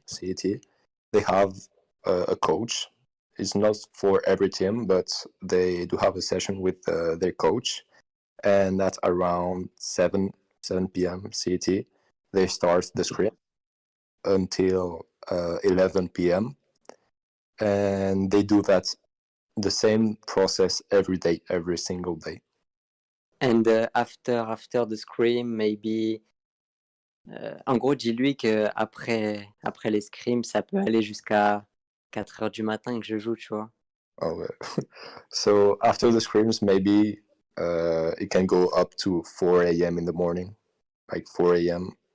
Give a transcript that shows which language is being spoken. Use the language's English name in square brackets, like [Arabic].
[English] CET, they have a coach. It's not for every team, but they do have a session with their coach, and at around 7 p.m. CET, they start the scrim until 11 p.m. and they do that the same process every day, every single day. And after the scrim, maybe [French] en gros, dis-lui que après les scrims, ça peut aller jusqu'à 4h du matin que je joue, tu vois. Oh, ouais. [English] So after the scrims, maybe it can go up to 4 a.m. in the morning, like 4 a.m.